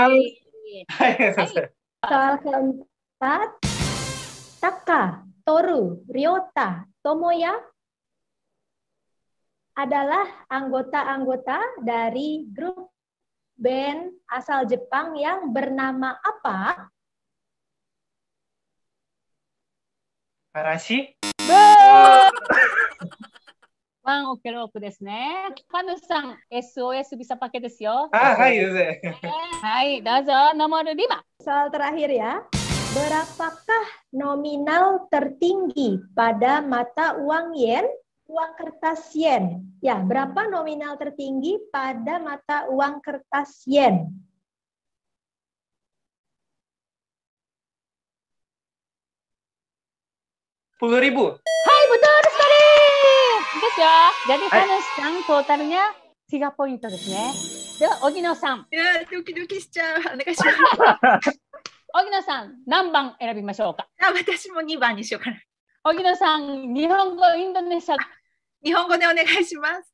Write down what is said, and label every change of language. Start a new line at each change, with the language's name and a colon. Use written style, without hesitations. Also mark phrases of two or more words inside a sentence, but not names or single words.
Indonesian: Soal keempat, Taka, Toru, Ryota, Tomoya adalah anggota-anggota dari grup band asal Jepang yang bernama apa? Arashi. Bang, oke
Japanese: ですね.
Indonesian: Fanuさん、SOS bisa pakai
Japanese: ですよ. はい、先生. はい、どうぞ
Indonesian: nomor 5. Soal terakhir ya. Berapakah nominal tertinggi pada mata uang yen, uang kertas yen? Ya, berapa nominal tertinggi pada mata uang kertas yen? Rp10.000. Hai, betul sekali.
Japanese: ですよ.
Indonesian: Jadi Fanuさん、トータルnya
Japanese: 3ポイントですね。では、荻野さん。いや、ドキドキしちゃう。お願いします。荻野さん、何番選びましょうか。私も2番にしようかな。荻野さん、日本語、インドネシア。日本語でお願いします。